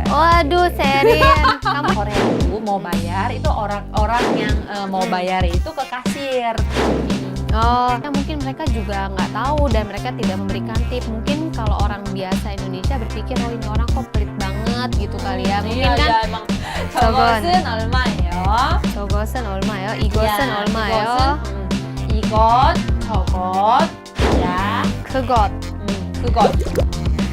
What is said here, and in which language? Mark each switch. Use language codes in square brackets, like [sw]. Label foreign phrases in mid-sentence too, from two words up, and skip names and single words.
[id] Waduh, Sherin. Kamu Korea itu mau bayar itu orang yang mau bayar itu ke kasir. Ya mungkin mereka juga nggak tahu dan mereka tidak memberikan tip. Mungkin kalau orang biasa Indonesia berpikir, oh ini orang kok pelit banget gitu kali ya. Mungkin kan [ko] emang 저것은 얼마예요? 저것은 얼마요? 이것은 얼마요? 이것, 저것, 야, 그것. 그것.